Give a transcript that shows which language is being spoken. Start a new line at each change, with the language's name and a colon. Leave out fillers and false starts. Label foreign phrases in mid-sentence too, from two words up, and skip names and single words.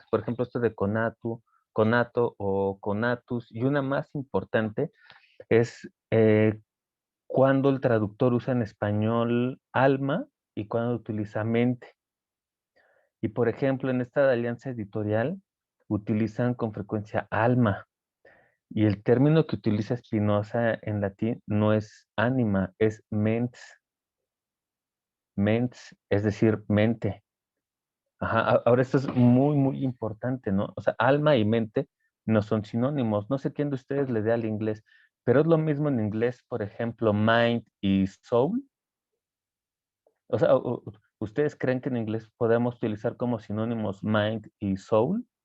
Spanish: Por ejemplo, esto de conato o conatus, y una más importante es cuando el traductor usa en español alma y cuando utiliza mente. Y por ejemplo, en esta alianza editorial utilizan con frecuencia alma. Y el término que utiliza Spinoza en latín no es anima, es mens. Mens, es decir, mente. Ajá, ahora esto es muy, muy importante, ¿no? O sea, alma y mente no son sinónimos. No sé quién de ustedes le dé al inglés, pero es lo mismo en inglés, por ejemplo, mind y soul. O sea, ¿ustedes creen que en inglés podemos utilizar como sinónimos mind y soul?